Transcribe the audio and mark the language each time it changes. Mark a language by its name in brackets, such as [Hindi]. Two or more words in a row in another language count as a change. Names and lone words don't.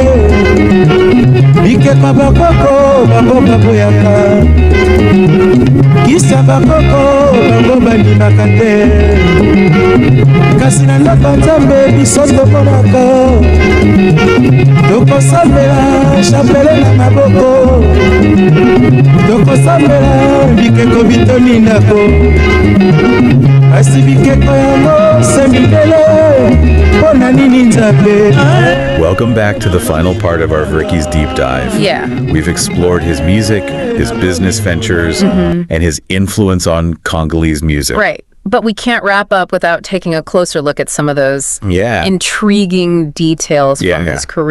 [Lingala] bikeka bakoko bango baboyaka kisa bakoko bango bandimaka te kasi na ndako nzambe biso tomonaka tokosambela chapele na maboko tokosambela bikeko bitoni ndako kasi bikeko yango semibele. [English] Welcome back to the final part of our Verckys deep dive. Yeah. We've explored his music, his business ventures, and his influence on Congolese music. Right. But we can't wrap up without taking a closer look at some of those intriguing details from his career.